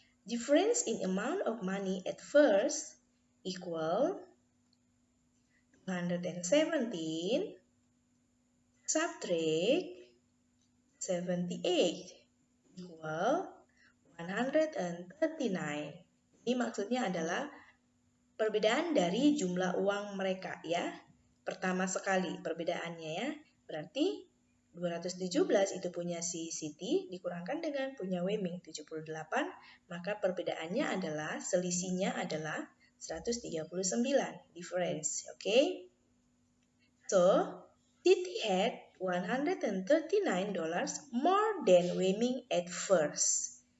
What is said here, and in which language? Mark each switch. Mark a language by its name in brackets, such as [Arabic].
[English] Difference in amount of money at first equal 217 subtract 78 equal 139. [Indonesian] Ini maksudnya adalah perbedaan dari jumlah uang mereka ya. Pertama sekali perbedaannya ya. Berarti 217 itu punya si Siti dikurangkan dengan punya Weming 78, maka perbedaannya adalah selisihnya adalah 139 [English] difference, okay? So, Siti had $139 more than Weming at first.